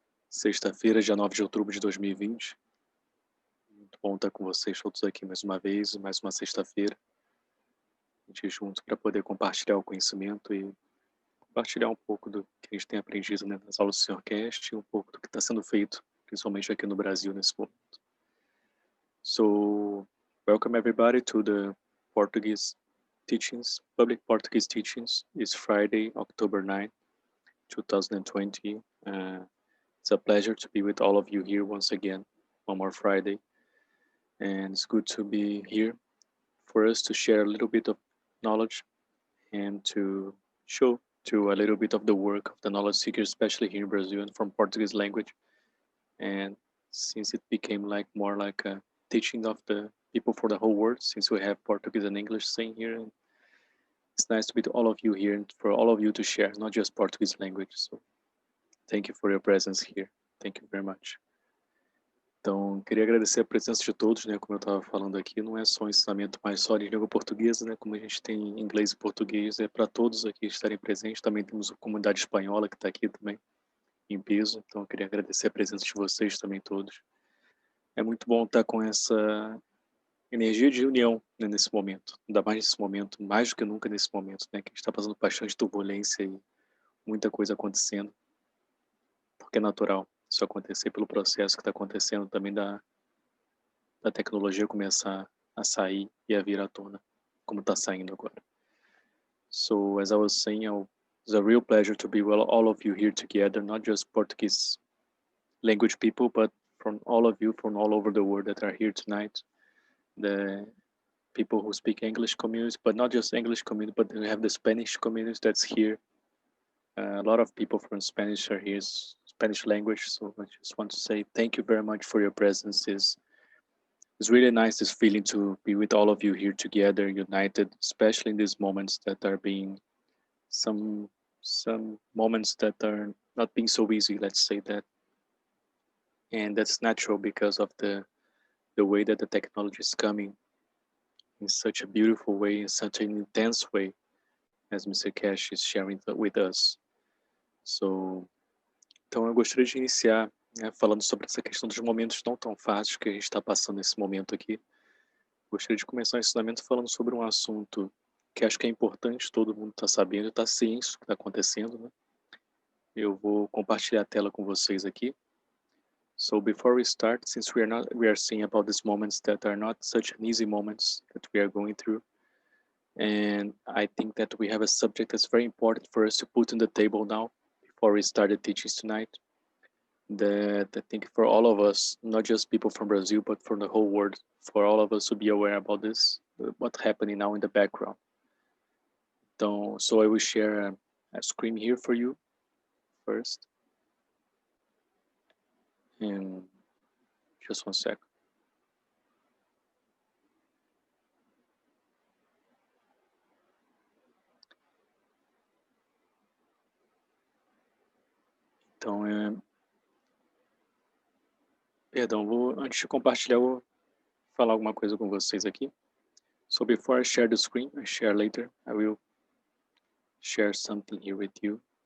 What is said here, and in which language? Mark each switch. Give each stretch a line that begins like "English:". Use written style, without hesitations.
Portuguese: Sexta-feira, dia 9 de outubro de 2020. Muito bom estar com vocês todos aqui mais uma vez, mais uma sexta-feira. A gente juntos para poder compartilhar o conhecimento e compartilhar um pouco do que a gente tem aprendido, né, nas aulas do Sr. Keshe e um pouco do que está sendo feito, principalmente aqui no Brasil nesse momento.
English: So, welcome everybody to the Portuguese teachings, public Portuguese teachings. It's Friday, October 9, 2020. It's a pleasure to be with all of you here once again, one more Friday. And it's good to be here for us to share a little bit of knowledge and to show to a little bit of the work of the knowledge seekers, especially here in Brazil and from Portuguese language. And since it became more like a teaching of the people for the whole world, since we have Portuguese and English saying here, and it's nice to be to all of you here and for all of you to share, not just Portuguese language. So thank you for your presence here. Thank you very much.
Portuguese: Então, queria agradecer a presença de todos, né? Como eu estava falando aqui, não é só um ensinamento mais só de língua portuguesa, né? Como a gente tem inglês e português, é para todos aqui estarem presentes. Também temos a comunidade espanhola que está aqui também, em peso. Então, eu queria agradecer a presença de vocês também todos. É muito bom estar com essa energia de união, né, nesse momento. Ainda mais nesse momento, mais do que nunca nesse momento, né? Que a gente está passando bastante turbulência e muita coisa acontecendo. Porque é natural isso acontecer pelo processo que está acontecendo também da tecnologia começar a sair e a vir à tona, como está saindo agora.
English: So, as I was saying, it's a real pleasure to be with all of you here together, not just Portuguese language people, but from all of you from all over the world that are here tonight. The people who speak English communities, but not just English community, but we have the Spanish communities that's here. A lot of people from Spanish are here, Spanish language. So I just want to say thank you very much for your presence. It's really nice, this feeling to be with all of you here together, united, especially in these moments that are being some moments that are not being so easy, let's say that. And that's natural because of the way that the technology is coming in such a beautiful way, in such an intense way, as Mr. Keshe is sharing with us.
Portuguese: So, então eu gostaria de iniciar, né, falando sobre essa questão dos momentos não tão fáceis que a gente está passando nesse momento aqui. Gostaria de começar o ensinamento falando sobre um assunto que acho que é importante todo mundo estar sabendo, estar ciente do que está acontecendo, né? Eu vou compartilhar a tela com vocês aqui.
English: So before we start, since we are seeing about these moments that are not such an easy moments that we are going through, and I think that we have a subject that's very important for us to put on the table now before we start the teachings tonight, that I think for all of us, not just people from Brazil, but from the whole world, for all of us to be aware about this, what's happening now in the background. So I will share a screen here for you first. And just one sec.
Portuguese: Então, perdão, antes de compartilhar, vou falar alguma coisa com vocês aqui.
English: So before I share the screen, I share later, I will share something here with you.